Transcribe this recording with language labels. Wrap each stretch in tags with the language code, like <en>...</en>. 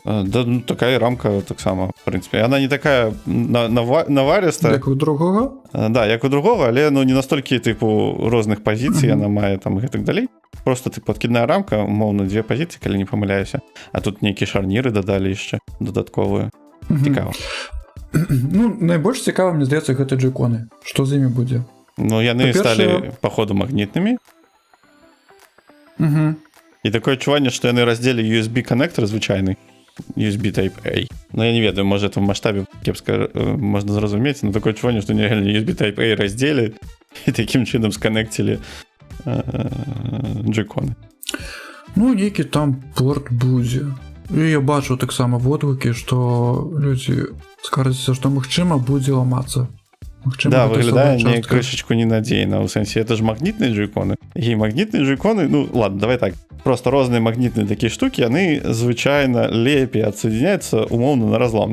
<ru>Да, ну, такая рамка так само, в принципе. Она не такая навариста.</ru> <uk>Як у другого? Да, як у другого, але ну, не настільки, типу, різних позицій вона має там і так далі. Просто, типу, откидна рамка, умовно, дві позиції, коли не помиляюся. А тут які шарніри додали ще додаткові. Цікаво.</uk> <be>Ну, найбольш цікаво, мені здається, гэта джойконы. Што з імі будзе? Ну, яны сталі, походу, магнітнымі. І такое адчуванне, што яны раздзелі USB-коннектор звычайны. USB Type-A. Ну, я не ведаю, можа, это в маштабе кепска можна зразумець, но такое адчуванне, што нереально USB Type-A раздзелі і такім чынам сканекцілі джойконы. Ну, нейкі там порт будзе. І я бачу таксама водгукі, што людзі скажуцца, што магчыма будзе ламацца. Да, выглядае не крышечку ненадзейна. У сэнсе, это ж магнітныя джойконы. І магнітныя джойконы, ну, ладно, давай так. Просто розныя магнітныя такія штукі, яны звычайна лепей адсоединяюцца умоўна на разлом.</be>